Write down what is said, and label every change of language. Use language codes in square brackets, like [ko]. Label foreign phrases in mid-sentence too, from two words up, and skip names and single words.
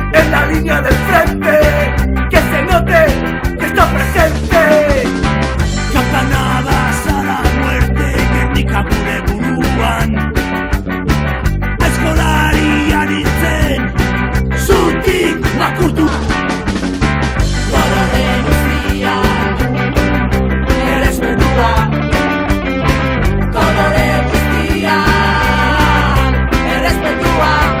[es] en la línea del frente, que se note que está presente. Campanadas a la muerte, [eu] gernika gure buruan, aizkolari aritzen, zutik makurtu. Kolore guztia, errespetua. Kolore guztia, errespetua.